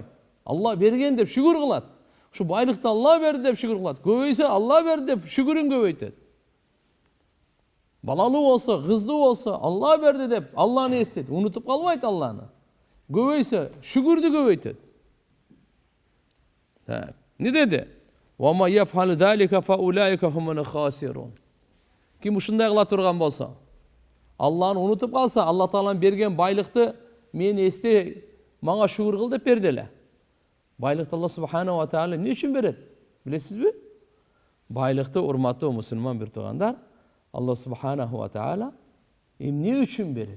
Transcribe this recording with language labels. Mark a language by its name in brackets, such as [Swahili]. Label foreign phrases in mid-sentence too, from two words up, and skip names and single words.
[Kyrgyz] Алла берген деп шүгүр кылат. Ушу байлыкты Алла берди деп шүгүр кылат. Көбөйсө Алла берди деп шүгүрүн көбөйтөт. Балалы болса, кызды болса, Алла берди деп, Алланы эстейт, унутуп калбайт Алланы. Көбөйсө, шүгүрдү көбөйтөт. [Turkish] Не dedi? [Arabic] وَمَا يَفْحَلُ ذَلِكَ فَأُولَٰئِكَ هُمُ الْخَاسِرُونَ. [Kyrgyz] Ким ушундай кыла турган болсо, Алланы унутуп калса, Алла Тааланын берген байлыкты мени эсте, мага шүгүр кыл деп берди эле. Байлыкты [Arabic] الله سبحانه وتعالى [Kyrgyz] эмне үчүн берет? Билесизби? Байлыкты, урматтуу мусулман бир туугандар, [Arabic] الله سبحانه وتعالى [Kyrgyz] эмне үчүн берет?